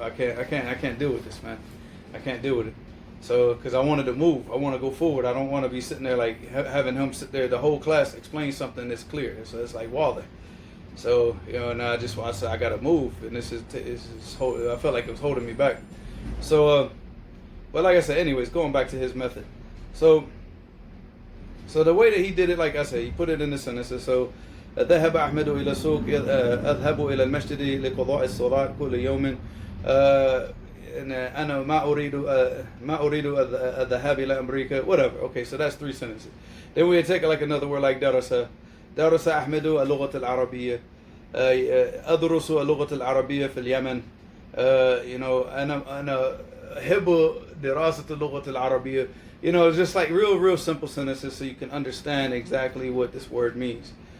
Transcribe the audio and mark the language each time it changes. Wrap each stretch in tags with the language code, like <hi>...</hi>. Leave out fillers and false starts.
<en>I can't deal with this, man. I can't deal with it. So, because I wanted to move, I want to go forward. I don't want to be sitting there like having him sit there the whole class explain something that's clear. So it's like Waller. So, you know, and I said I gotta move, and this is I felt like it was holding me back. So, but like I said, anyways, going back to his method. So the way that he did it, like I said, he put it in the sentences.</en> <ar>So, ذهب أحمد إلى السوق أذهب إلى المسجد لقضاء الصلاة كل يوم أنا ما أريد الذهاب إلى أمريكا, whatever.</ar> <en>Okay, so that's 3 sentences. Then we take like another word like</en> <ar>درس أحمد اللغة العربية أدرس اللغة العربية في اليمن.</ar> <en>You know,</en> <ar>أنا أحب دراسة اللغة العربية.</ar> <en>You know, it's just like real simple sentences so you can understand exactly what this word means.</en>